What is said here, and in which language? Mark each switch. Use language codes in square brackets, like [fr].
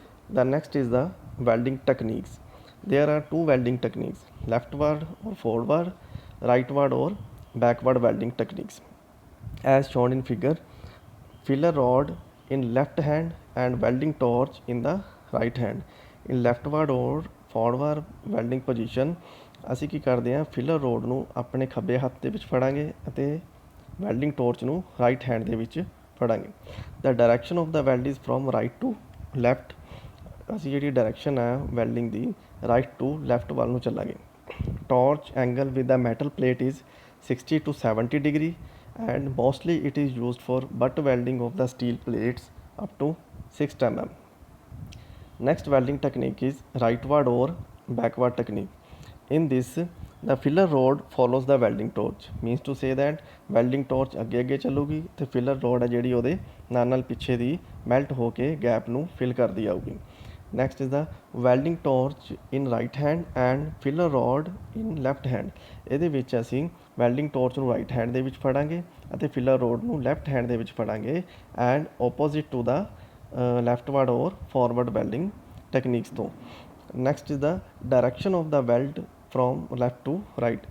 [en] The next is the welding techniques. There are two welding techniques: leftward or forward, rightward or backward welding techniques as shown in figure. Filler rod in left hand and welding torch in the right hand. In leftward or forward welding position [pa] ਅਸੀਂ ਕੀ ਕਰਦੇ ਹਾਂ, filler road ਨੂੰ ਆਪਣੇ ਖੱਬੇ ਹੱਥ ਦੇ ਵਿੱਚ ਫੜਾਂਗੇ ਅਤੇ ਵੈਲਡਿੰਗ ਟੋਰਚ ਨੂੰ ਰਾਈਟ ਹੈਂਡ ਦੇ ਵਿੱਚ ਫੜਾਂਗੇ। [en] The direction of the weld is from right to left. [pa] ਅਸੀਂ ਜਿਹੜੀ ਡਾਇਰੈਕਸ਼ਨ ਹੈ welding ਦੀ right to left ਵੱਲ ਨੂੰ ਚੱਲਾਂਗੇ। [en] Torch angle with the metal plate is 60 to 70 degree and mostly it is used for butt welding of the steel plates up to 6 mm. Next welding technique is rightward or backward technique. In this, the filler rod follows the welding torch, [pa] means to say that welding torch ਅੱਗੇ ਅੱਗੇ ਚੱਲੂਗੀ ਤੇ filler road ਹੈ ਜਿਹੜੀ ਉਹਦੇ ਨਾਲ ਪਿੱਛੇ ਦੀ melt ਹੋ ਕੇ gap ਨੂੰ ਫਿਲ ਕਰਦੀ ਆਊਗੀ। [en] Next is the welding torch in right hand and filler rod in left hand. [pa] ਇਹਦੇ ਵਿੱਚ ਅਸੀਂ ਵੈਲਡਿੰਗ ਟੋਰਚ ਨੂੰ ਰਾਈਟ ਹੈਂਡ ਦੇ ਵਿੱਚ ਫੜਾਂਗੇ ਅਤੇ ਫਿਲਰ ਰੋਡ ਨੂੰ ਲੈਫਟ ਹੈਂਡ ਦੇ ਵਿੱਚ ਫੜਾਂਗੇ [en] and opposite to the leftward or forward welding techniques [pa] ਤੋਂ। [en] Next is the direction of the weld from left to right.